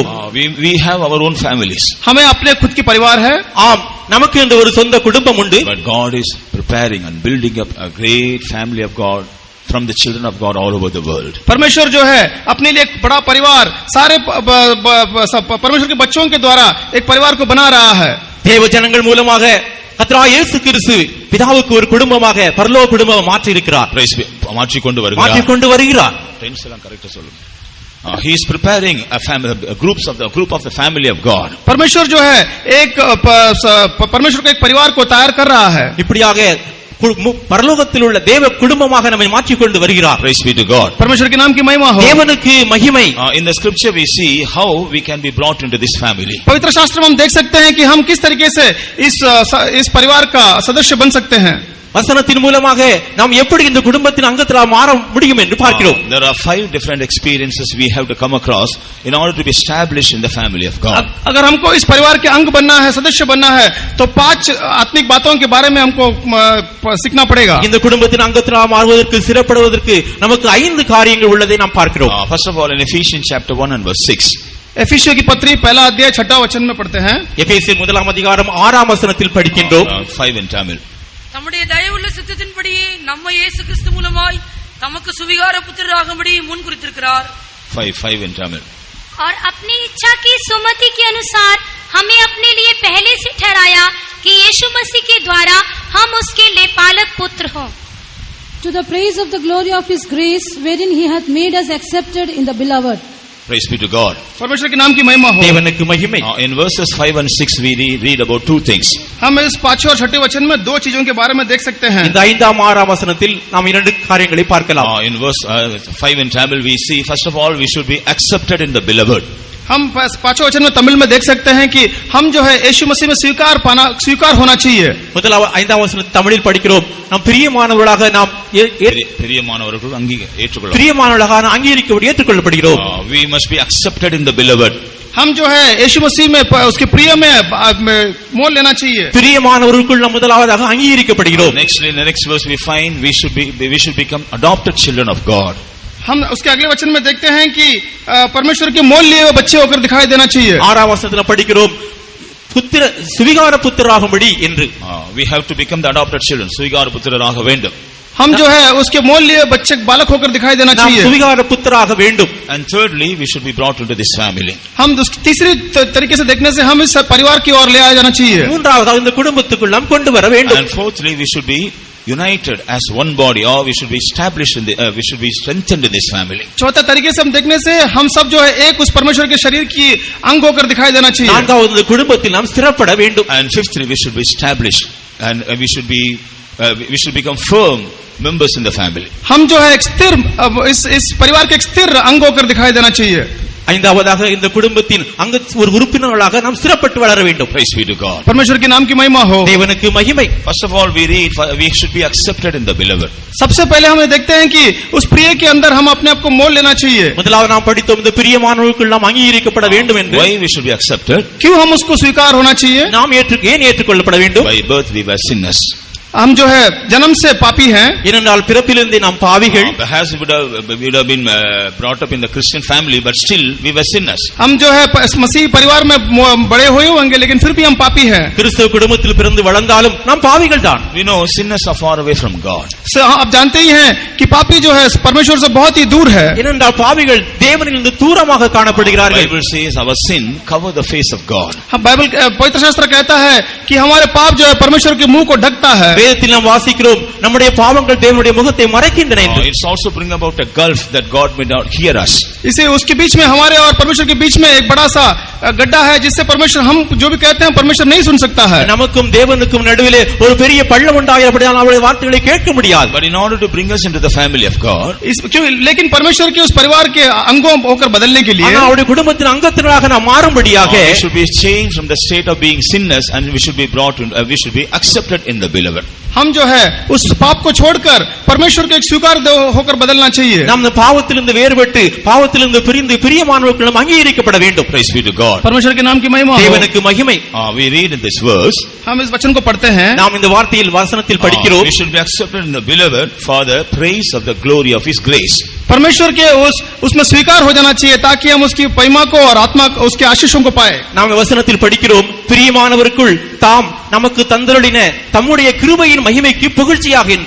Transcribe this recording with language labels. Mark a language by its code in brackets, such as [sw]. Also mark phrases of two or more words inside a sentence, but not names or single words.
[en] We have our own families. [hi] हमें अपने खुद की परिवार है. [ta] ஆம், நமக்கு என்று ஒரு சொந்த குடும்பம் உண்டு. [en] But God is preparing and building up a great family of God from the children of God all over the world. [hi] परमेश्वर जो है अपने लिए एक बड़ा परिवार सारे परमेश्वर के बच्चों के द्वारा एक परिवार को बना रहा है. [ta] தேவ ஜனங்கள் மூலமாக கர்த்தராகிய இயேசு கிறிஸ்து பிதாவுக்கு ஒரு குடும்பமாக பரலோக குடும்பமாக மாற்றி இருக்கிறார். மாற்றிக் கொண்டு வருகிறார். [en] He is preparing a family, a group of the family of God. [hi] परमेश्वर जो है एक परमेश्वर को एक परिवार को तैयार कर रहा है. [ta] இப்படியாக பரலோகத்தில் உள்ள தேவ குடும்பமாக நம்மை மாற்றிக் கொண்டு வருகிறார். [en] Praise be to God. [hi] परमेश्वर के नाम की महिमा हो. [ta] தேவனுக்கு மகிமை. [en] In the scripture we see how we can be brought into this family. [hi] पवित्र शास्त्र में हम देख सकते हैं कि हम किस तरीके से इस परिवार का सदस्य बन सकते हैं. [ta] வசனத்தின் மூலமாக நாம் எப்படி இந்த குடும்பத்தின் அங்கத்தில மாற முடியும் என்று பார்க்கிறோம். [en] There are 5 different experiences we have to come across in order to be established in the family of God. [hi] अगर हमको इस परिवार के अंग बनना है, सदस्य बनना है, तो 5 आत्मिक बातों के बारे में हमको सीखना पड़ेगा. [ta] இந்த குடும்பத்தின் அங்கத்தில மாறுவதற்கு சிறப்படுவதற்கு நமக்கு 5 காரியங்கள் உள்ளதை நாம் பார்க்கிறோம். [en] First of all, in Ephesians chapter 1 and verse 6. [hi] एफिसियों की पत्री पहला अध्याय 6वां वचन में पढ़ते हैं. [ta] எபேசியர் 1ஆம் அதிகாரம் 6ஆம் வசனத்தில் படிக்கின்றோம். [en] 5 in Tamil. [ta] தம்முடைய தயவுள்ள சித்தத்தின்படியே நம்மை இயேசு கிறிஸ்து மூலமாய் தமக்கு சுவிகார புத்திரராகும்படி முன் குறித்திருக்கிறார். [en] 5 in Tamil. [hi] और अपनी इच्छा की सुमति के अनुसार हमें अपने लिए पहले से ठहराया कि यीशु मसीह के द्वारा हम उसके लेपालक पुत्र हों. [en] To the praise of the glory of His grace, wherein He hath made us accepted in the beloved. Praise be to God. [hi] परमेश्वर के नाम की महिमा हो. [ta] தேவனுக்கு மகிமை. [en] In verses 5 and 6 we read about 2 things. [hi] हम इस 5वें और 6वें वचन में 2 चीजों के बारे में देख सकते हैं. [ta] இந்த 5ஆம் 6ஆம் வசனத்தில் நாம் 2 காரியங்களை பார்க்கலாம். [en] In verse 5 in Tamil we see first of all we should be accepted in the beloved. [hi] हम 5वें वचन में तमिल में देख सकते हैं कि हम जो है यीशु मसीह में स्वीकार होना चाहिए. [ta] முதலாவது 5ஆம் வசனத்தை தமிழில் படிக்கிறோம். நாம் பிரியமானவர்களாக நாம் பிரியமானவர்கள் ஏற்றுக்கொள்ள பிரியமானவர்களாக அங்கீகரிக்கப்பட்டு ஏற்றுக்கொள்ளப்படுகிறோம். [en] We must be accepted in the beloved. [hi] हम जो है यीशु मसीह में उसके प्रिय में मोल लेना चाहिए. [ta] பிரியமானவர்களுக்குள் நாம் முதலாவதாக அங்கீகரிக்கப்படுகிறோம். [en] Next in the next verse we find we should become adopted children of God. [hi] हम उसके अगले वचन में देखते हैं कि परमेश्वर के मोल लिए हुए बच्चे होकर दिखाई देना चाहिए. [ta] 6ஆம் வசனத்தில் படிக்கிறோம் புத்திர சுவிகார புத்திரராகும்படி என்று. [en] We have to become the adopted children. [ta] சுவிகார புத்திரராக வேண்டும். [hi] हम जो है उसके मोल लिए बच्चे बालक होकर दिखाई देना चाहिए. [ta] சுவிகார புத்திரராக வேண்டும். [en] And thirdly we should be brought into this family. [hi] हम तीसरी तरीके से देखने से हम इस परिवार की ओर ले आया जाना चाहिए. [ta] மூன்றாவதாக இந்த குடும்பத்துக்குள் நாம் கொண்டு வர வேண்டும். [en] And fourthly we should be united as one body, or we should be established we should be strengthened in this family. [hi] चौथा तरीके से हम देखने से हम सब जो है एक उस परमेश्वर के शरीर की अंग होकर दिखाई देना चाहिए. [ta] நான்காவது குடும்பத்தில் நாம் ஸ்திரப்பட வேண்டும். [en] And fifthly we should be established and we should become firm members in the family. [hi] हम जो है एक स्थिर इस परिवार के एक स्थिर अंग होकर दिखाई देना चाहिए. [ta] ஐந்தாவதாக இந்த குடும்பத்தின் அங்க ஒரு உறுப்பினர்களாக நாம் ஸ்திரப்பட்டு வளர வேண்டும். [en] Praise be to God. [hi] परमेश्वर के नाम की महिमा हो. [ta] தேவனுக்கு மகிமை. [en] First of all we read we should be accepted in the beloved. [hi] सबसे पहले हम देखते हैं कि उस प्रिय के अंदर हम अपने आप को मोल लेना चाहिए. [ta] முதலாவது நாம் படித்தோம் இந்த பிரியமானவர்களுக்குள் நாம் அங்கீகரிக்கப்பட வேண்டும் என்று. [en] Why we should be accepted? [hi] क्यों हम उसको स्वीकार होना चाहिए? [ta] நாம் ஏன் ஏற்றுக்கொள்ளப்பட வேண்டும்? [en] By birth we were sinners. [hi] हम जो है जन्म से पापी हैं, [ta] ஏனென்றால் பிறப்பிலிருந்தே நாம் பாவிகள். [en] Perhaps we would have been brought up in the Christian family, but still we were sinners. [hi] हम जो है मसीह परिवार में बड़े हुए होंगे, लेकिन फिर भी हम पापी हैं. [ta] கிறிஸ்தவ குடும்பத்தில் பிறந்து வளர்ந்தாலும் நாம் பாவிகள் தான். [en] We know sinners are far away from God. [hi] आप जानते ही हैं कि पापी जो है परमेश्वर से बहुत ही दूर है. [ta] ஏனென்றால் பாவிகள் தேவனிலிருந்து தூரமாக காணப்படுகிறார்கள். [en] Bible says our sin cover the face of God. [hi] बाइबल पवित्र शास्त्र कहता है कि हमारे पाप जो है परमेश्वर के मुंह को ढकता है. [ta] வேதத்தில் நாம் வாசிக்கிறோம் நம்முடைய பாவங்கள் தேவனுடைய முகத்தை மறைக்கின்றன என்று. [en] It's also bring about a gulf that God may not hear us. [hi] इसे उसके बीच में हमारे और परमेश्वर के बीच में एक बड़ा सा गड्ढा है, जिससे परमेश्वर हम जो भी कहते हैं परमेश्वर नहीं सुन सकता है. [ta] நமக்கும் தேவனுக்கும் நடுவிலே ஒரு பெரிய பள்ளம் உண்டாகிறபடியால் அவருடைய வார்த்தைகளை கேட்க முடியாது. [en] But in order to bring us into the family of God, [hi] लेकिन परमेश्वर के उस परिवार के अंगों होकर बदलने के लिए, [ta] ஆனால் அவருடைய குடும்பத்தின் அங்கத்தினராக நாம் மாறும்படியாக [en] we should be changed from the state of being sinners and we should be brought in, we should be accepted in the beloved. [hi] हम जो है उस पाप को छोड़कर परमेश्वर के एक स्वीकार होकर बदलना चाहिए. [ta] நாம் இந்த பாவத்திலிருந்து வேறுபட்டு பாவத்திலிருந்து பிரிந்து பிரியமானவர்களும் அங்கீகரிக்கப்பட வேண்டும். [en] Praise be to God. [hi] परमेश्वर के नाम की महिमा हो. [ta] தேவனுக்கு மகிமை. [en] We read in this verse, [hi] हम इस वचन को पढ़ते हैं, [ta] நாம் இந்த வார்த்தையில் வசனத்தில் படிக்கிறோம். [en] we should be accepted in the beloved for the praise of the glory of his grace. [hi] परमेश्वर के उसमें स्वीकार हो जाना चाहिए ताकि हम उसकी महिमा को और आत्मा उसके आशीषों को पाए. [ta] நாம் வசனத்தில் படிக்கிறோம், பிரியமானவருக்குள் தாம் நமக்கு தந்தருளின தம்முடைய கிருபையின் மகிமைக்கு புகழ்ச்சியாக என்று.